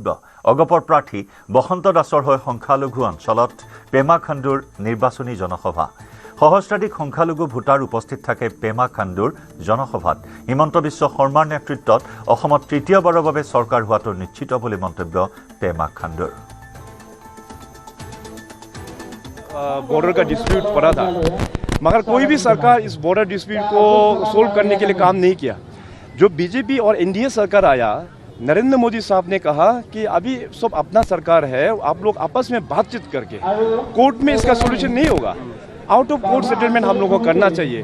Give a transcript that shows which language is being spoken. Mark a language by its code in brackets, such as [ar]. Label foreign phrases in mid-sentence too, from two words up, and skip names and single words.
[as] অগপৰ প্ৰাৰ্থী বসন্ত দাসৰ হৈ সংখ্যালঘু অঞ্চলত পেমা খাণ্ডুৰ নিৰ্বাচনী জনসভা। সহস্ৰাধিক সংখ্যালঘু ভোটাৰ উপস্থিত থাকে পেমা খাণ্ডুৰ জনসভাত। হিমন্ত বিশ্ব শৰ্মাৰ নেতৃত্বত অসমত তৃতীয়বাৰৰ বাবে চৰকাৰ হোৱাটো নিশ্চিত বুলি মন্তব্য পেমা খাণ্ডুৰ। [hi] बॉर्डर का डिस्प्यूट पड़ा था, मगर कोई भी सरकार इस [en] border dispute [hi] को सोल्व करने के लिए काम नहीं किया। जो बीजेपी और एनडीए सरकार आया, नरेंद्र मोदी साहब ने कहा कि अभी सब अपना सरकार है, आप लोग आपस में बातचीत करके, कोर्ट में इसका सोल्यूशन नहीं होगा, [en] out of court settlement [hi] हम लोगों को करना चाहिए।